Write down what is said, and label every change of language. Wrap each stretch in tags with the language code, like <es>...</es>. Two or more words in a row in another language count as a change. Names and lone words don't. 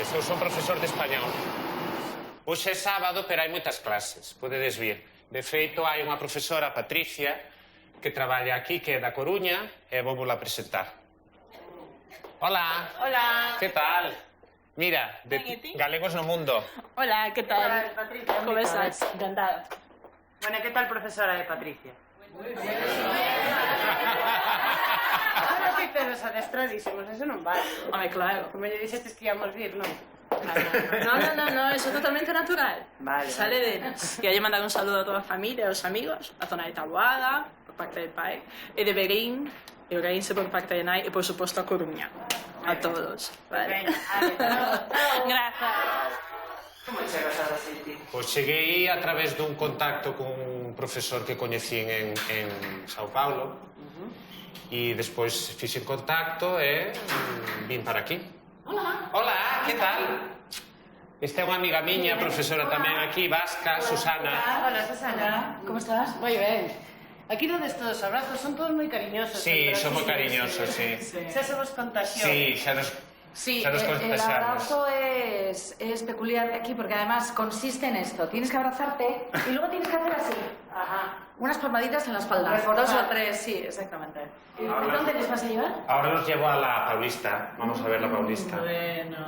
<gl>Eu son profesor de español. Hoxe é sábado, pero hai moitas clases, podedes vir. De feito, hai unha profesora, Patricia, que traballa aquí, que é da Coruña, e vou vos la presentar. Hola. Hola. Que tal? Mira, de Galegos no Mundo.</gl> <es>Hola, ¿qué tal? Hola, Patricia. ¿Cómo estás? Encantada. Bueno, ¿qué tal, profesora de Patricia? Muy bien. Ahora dices los adestradísimos,</es> <gl>eso non vale.</gl> <es>Hombre, claro.</es> <gl>Como lle dixestes que íamos vir, non?</gl> <es>No, eso es totalmente natural. Vale. Sale de nos. Y hay que mandar un saludo a toda la familia, a los amigos, a la zona de Taboada, por parte del pai, y de Berín, y Orense por parte de Nai, y por supuesto a Coruña. A todos. Vale. Gracias.</es> <gl>Como chegas a Brasil? Pois cheguei a través dun contacto con un profesor que coñecín en São Paulo e despois fixen contacto e vin para aquí. Hola. Hola, que tal? Esta é unha amiga miña, profesora tamén aquí, vasca, Susana. Hola, Susana.</gl> <es>¿Cómo estás?</es> <gl>Moi ben. Aquí non des todos abrazos, son todos moi cariñosos. Sí, son moi cariñosos, sí. Xa se vos contagiou. Sí, xa nos Sí,</gl> <es>ya nos el contagiamos. abrazo es peculiar aquí porque además consiste en esto. Tienes que abrazarte y luego tienes que hacer así. Ajá. Unas palmaditas en la espalda. Dos o tres, sí, exactamente. ¿Dónde les vas a llevar? Ahora los llevo a la Paulista. Vamos a ver la Paulista. Bueno.</es>